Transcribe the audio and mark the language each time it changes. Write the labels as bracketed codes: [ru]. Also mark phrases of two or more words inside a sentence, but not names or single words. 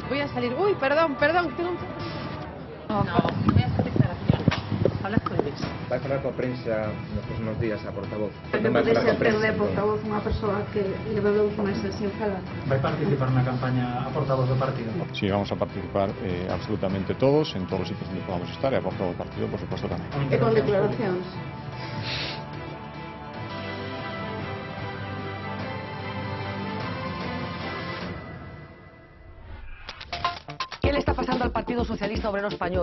[es] salir. Uy, perdón, tengo un... No, voy a hacer declaración. Hablas con Luis. [gl] Vai falar coa prensa nos próximos días a portavoz. Non pode ser ter de portavoz unha persoa que leva 2 meses sin falar. ¿Vai participar na campaña a portavoz do partido? [es] Sí, vamos a participar absolutamente todos, en todos los sitios donde podamos estar, y a portavoz del partido, por supuesto, también. [gl] E con declaracións. [es] ¿Qué le está pasando al Partido Socialista Obrero Español?